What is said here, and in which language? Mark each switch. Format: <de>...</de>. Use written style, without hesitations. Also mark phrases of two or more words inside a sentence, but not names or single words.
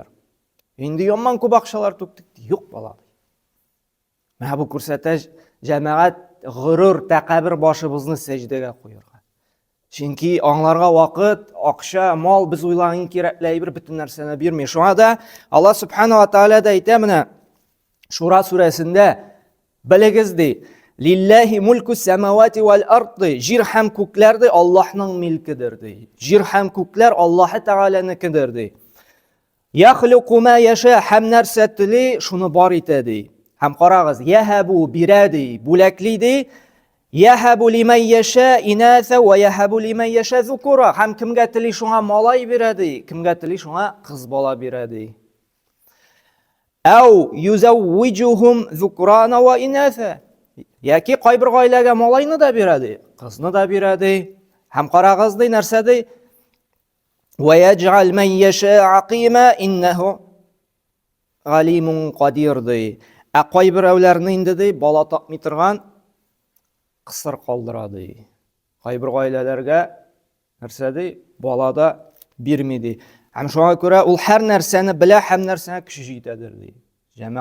<tt>Инде яман күп акчалар түктек, юк бала. Менә бу күрсәтә җәмәгать горур, тәкәббер башыбызны сәҗдәгә куярга. Чөнки аңларга вакыт, акча, мал без уйлаган кирәкле әйбер бөтен нәрсәне бирми. Шуңа да Алла</tt> <ar>سبحانه وتعالى</ar> <tt>да әйтә менә Шура сүрәсендә, белегез ди,</tt> <ar>لله ملك السماوات والأرض,</ar> <tt>җир һәм күкләр ди Аллаһның милкедер ди. Җир һәм күкләр Аллаһ Тааля'ныкыдыр ди.</tt> <ar>يخلق ما يشاء,</ar> <tt>һәм нәрсә тели, шуны бар итә ди. Һәм карагыз, яһабу бирә ди, бүләкли ди.</tt> <ar>يهب لمن يشاء إناثا ويهب لمن يشاء الذكور.</ar> <tt>Һәм кемгә тели шуңа малай бирә ди, кемгә тели шуңа кыз бала бирә ди.</tt> <ar>أو يزوجهم ذكرانا وإناثا.</ar> <tt>Яки кайбер гаиләгә малайны да бирә ди, кызны да бирә ди. Һәм карагыз ди, нәрсә ди?</tt> <ar>ويجعل من يشاء عقيما إنه عليم قدير ди.</ar> <tt>Кайбер әүләрне инде ди, бала тапмый торган кысыр калдыра ди. Кайбер гаиләләргә нәрсә ди? Бала да бирми ди. Һәм шуңа күрә ул һәр нәрсәне белә, һәм нәрсәгә көче җитәдер ди.</tt>